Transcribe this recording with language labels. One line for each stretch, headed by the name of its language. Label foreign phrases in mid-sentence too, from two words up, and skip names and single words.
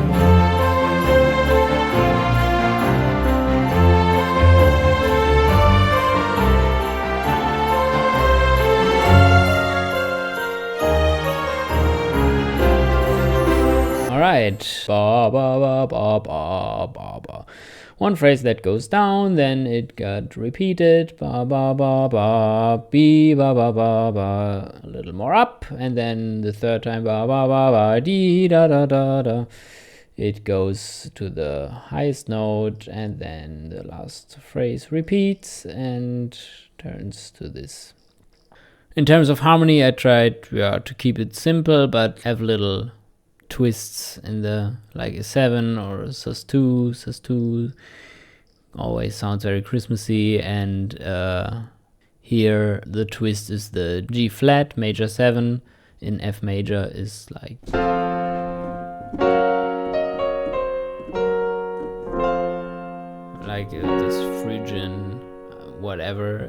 English: Alright, ba ba ba ba ba ba ba. One phrase that goes down, then it got repeated, ba ba ba ba, be ba ba ba ba, a little more up, and then the third time, ba ba ba ba, dee da da da da. It goes to the highest note, and then the last phrase repeats and turns to this. In terms of harmony, I tried to keep it simple, but have little twists in the, like a 7 or a sus2 always sounds very Christmassy, and here the twist is the G flat major 7 in F major is like this Phrygian whatever.